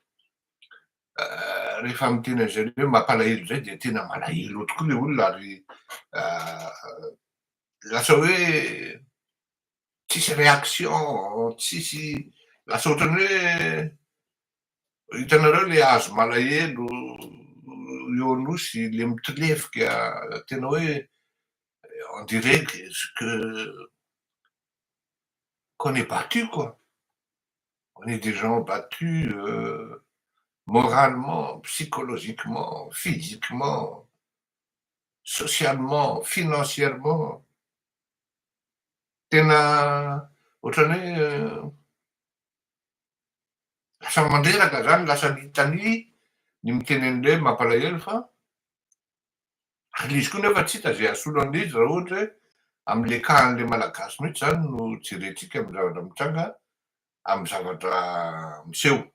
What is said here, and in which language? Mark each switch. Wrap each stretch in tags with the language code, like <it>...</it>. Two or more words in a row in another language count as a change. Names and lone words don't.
<mg>rehefa miteny an'izay hoe mampalahelo zay dia tena malahelo tokoa le olona ary lasa hoe tsisy réaction, tsisy lasa ohatrany hoe hitanareo le hazo malahelo eo anosy le mitilefika tena hoe</mg> <fr>on dirait qu'on est battu quoi. On est des gens battus moralement, psychologiquement, physiquement, socialement, financièrement.</fr> <mg>Tena ohatrany hoe lasa mandreraka zany, lasa litanie ny miteny an'le mampalahelo fa izy koa nefa tsy hita zay hasolo an'izy raha ohatra hoe amin'le kahan'le malagasy mihitsy zany no jerentsika amin'ny zavatra mitranga amin'ny zavatra miseho.</mg>